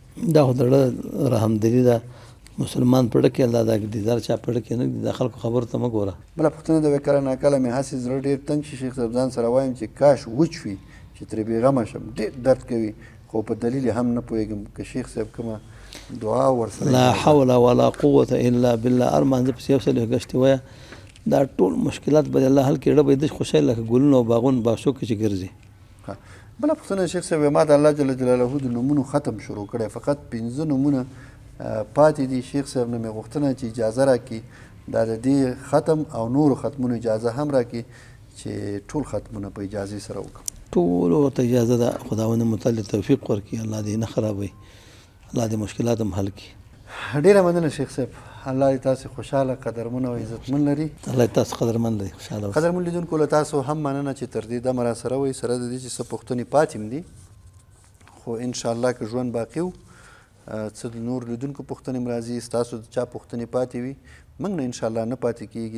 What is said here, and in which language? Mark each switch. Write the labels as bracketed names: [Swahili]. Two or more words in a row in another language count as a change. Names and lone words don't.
[Pashto] دا خو د زړه رحمدلي ده. مسلمان پړه کې الله دا دیدار چا پړه کې نه دي، د خلکو خبرو ته مه ګوره. بله پوښتنه ده کله ناکله مې هسې زړه ډېر تنګ شي شیخ صاحب، ځان سره وایم چې کاش وچ وي چې ترې بېغمه شم، ډېر درد کوي خو په دلیل هم نه پوهېږم. که شیخ صاحب کومه دعا ورسره [Arabic] لا حول ولا قوة الا بالله [Pashto] ارمان زه پسې یو څه لږ ګشتې وایه دا ټول مشکلات به الله حل کړي. به د خوشحال لکه ګلونه او باغونه باغچو کې چې ګرځي. بله پوښتنه شیخ صاحب ما د الله [Arabic] جل جلاله [Pashto] د نومونو ختم شروع کړی، فقط 15 نومونه پاتې دي. شیخ صاحب نه مې غوښتنه چې اجازه راکړي دا د دې ختم او نورو ختمونو اجازه هم راکړي چې ټول ختمونه په اجازې سره وکړم. ټول ورته اجازه ده. خداوند متعال توفیق ورکړي، الله دې نه خرابوي، الله دې مشکلات هم حل کړي. ډېره مننه شیخ صاحب، الله دې تاسو خوشحاله، قدرمن او عزتمن لري. الله دې تاسو قدرمن لري، خوشحاله. قدرمن لیدونکو له تاسو هم مننه چې تر دې دمه راسره وئ، سره د دې چې څه پوښتنې پاتې م دي، خو انشاءالله که ژوند باقي و څه د نور لیدونکو پوښتنې م راځي، ستاسو د چا پوښتنې پاتې وي موږ نه انشاءالله نه پاتې کېږي.